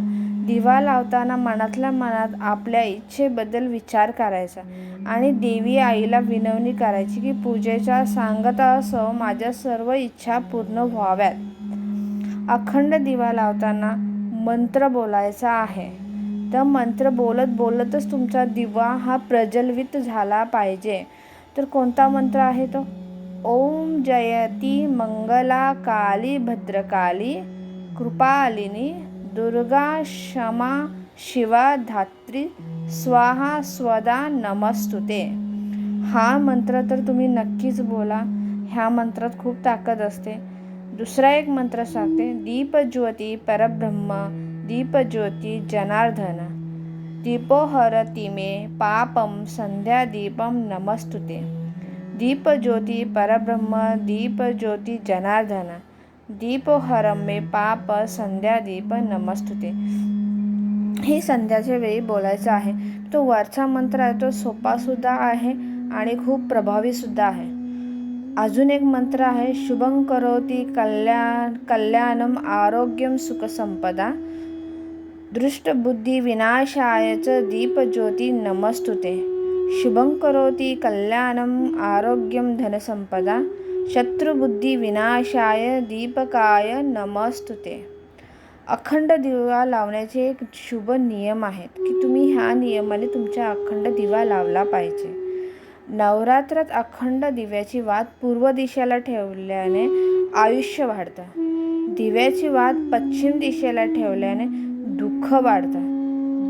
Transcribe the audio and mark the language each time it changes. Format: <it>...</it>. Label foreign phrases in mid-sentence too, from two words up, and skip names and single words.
<mr>दिवा लावताना मनातल्या मनात आपल्या इच्छेबद्दल विचार करायचा आणि देवी आईला विनवणी करायची की पूजेच्या सांगतासह माझ्या सर्व इच्छा पूर्ण व्हाव्यात. अखंड दिवा लावताना मंत्र बोलायचा आहे. तर मंत्र बोलत बोलतच तुमचा दिवा हा प्रज्वलित झाला पाहिजे. तर कोणता मंत्र आहे तो?</mr> <sa>ओम जयती मंगला काली भद्रकाली कृपालिनी दुर्गा क्षमा शिवा धात्री स्वाहा स्वदा नमस्तुते.</sa> <mr>हा मंत्र तर तुम्ही नक्कीच बोला. ह्या मंत्रात खूप ताकद असते. दुसरा एक मंत्र सांगते.</mr> <sa>दीपज्योती परब्रह्म दीपज्योती जनार्दन दीपोहरति मे पापम संध्या दीपम नमस्तुते. दीपज्योती परब्रह्म दीपज्योती जनार्दन दीपोहरम मे पाप संध्या दीप नमस्तुते.</sa> <mr>हे संध्याच्या वेळी बोलायचं आहे. तो वरचा मंत्र आहे तो सोपासुद्धा आहे आणि खूप प्रभावीसुद्धा आहे. अजून एक मंत्र आहे.</mr> <sa>शुभं करोति कल्याणम आरोग्यम सुखसंपदा दृष्टबुद्धी विनाशाय च दीपज्योती नमस्तुते. शुभं करोति कल्याणम आरोग्यम धनसंपदा शत्रुबुद्धी विनाशाय दीपकाय नमस्तुते.</sa> <mr>अखंड दिवा लावण्याचे एक शुभ नियम आहेत की तुम्ही ह्या नियमाने तुमचा अखंड दिवा लावला पाहिजे. नवरात्रात अखंड दिव्याची वात पूर्व दिशेला ठेवल्याने आयुष्य वाढतं. दिव्याची वात पश्चिम दिशेला ठेवल्याने दुःख वाढतं.</mr>